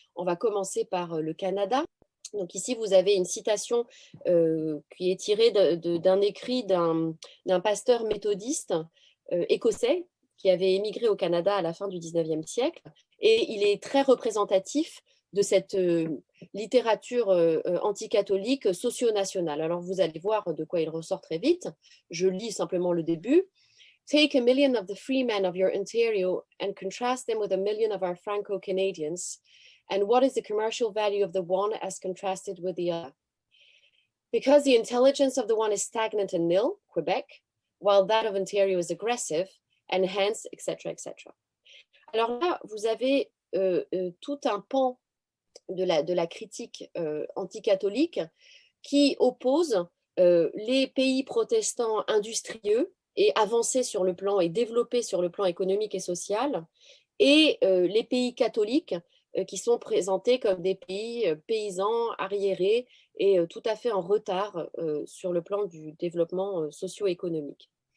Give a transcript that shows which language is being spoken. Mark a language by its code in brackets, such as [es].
[fr] On va commencer par le Canada. Donc ici, vous avez une citation qui est tirée d'un écrit d'un pasteur méthodiste écossais qui avait émigré au Canada à la fin du XIXe siècle. Et il est très représentatif de cette littérature anticatholique socio-nationale. Alors, vous allez voir de quoi il ressort très vite. Je lis simplement le début. [en] Take a million of the free men of your Ontario and contrast them with a million of our Franco-Canadians. And what is the commercial value of the one as contrasted with the other? Because the intelligence of the one is stagnant and nil, Quebec, while that of Ontario is aggressive, and hence, etc., etc. [fr] Alors là, vous avez tout un pan de la critique anticatholique qui oppose les pays protestants industrieux et avancés sur le plan et développés sur le plan économique et social, et les pays catholiques qui sont présentés comme des pays paysans, arriérés et tout à fait en retard sur le plan du développement socio-économique.